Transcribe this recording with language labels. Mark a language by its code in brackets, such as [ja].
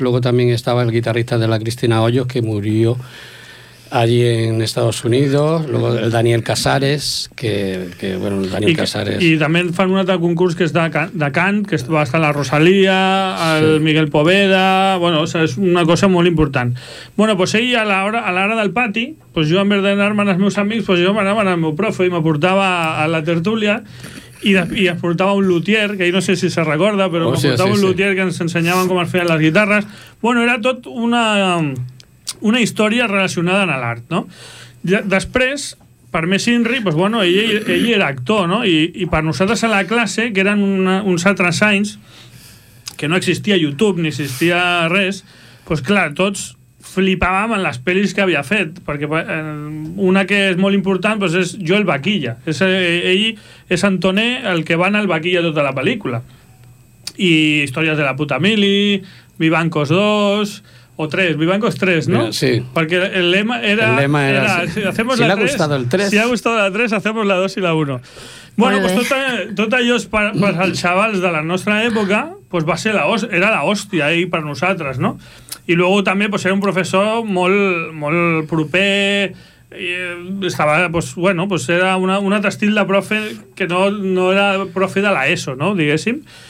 [es] luego también estaba el guitarrista de la Cristina Hoyos, que murió allí en Estados Unidos, luego el Daniel Casares, que bueno, el Daniel Casares... [ca] I també fan un altre concurs que és de cant, que va estar la Rosalía, el, sí, Miguel Poveda, bueno, o sea, és una cosa molt important. Bueno, pues ell a l'hora del pati, pues jo, [es] en vez de [ca] anar-me als meus amics, pues jo m'anava al meu profe i m'aportava a la tertúlia, i es portava un luthier, que ahir no sé si se recorda, però oh, m'aportava, sí, sí, un luthier, sí, que ens ensenyaven com es feien les guitarres. Bueno, era tot una història relacionada amb l'art, no? Després, per més inri, pues, bueno, ell era actor, no? I per nosaltres a la classe, que eren uns altres anys, que no existia YouTube ni existia res, pues clar, tots flipàvem en les pel·lis que havia fet, perquè una que és molt important, pues, és Joel Vaquilla. Ell és Antoné, el que va anar al Vaquilla tota la pel·lícula. I històries de la puta mili, Vivancos 2... [es] o tres, Vivancos tres, ¿no? Sí. Porque el lema era... El lema era si hacemos si la le tres, ha gustado el tres. Si ha gustado la tres, hacemos la dos y la uno. [ca] Bueno, vale. Pues tot allò és per als xavals de la nostra època, pues va ser era la hòstia ahí per nosaltres, ¿no? I luego també pues era un professor molt proper... estava, pues, bueno, pues era un altre estil de profe que no era profe de l'ESO, no, diguéssim.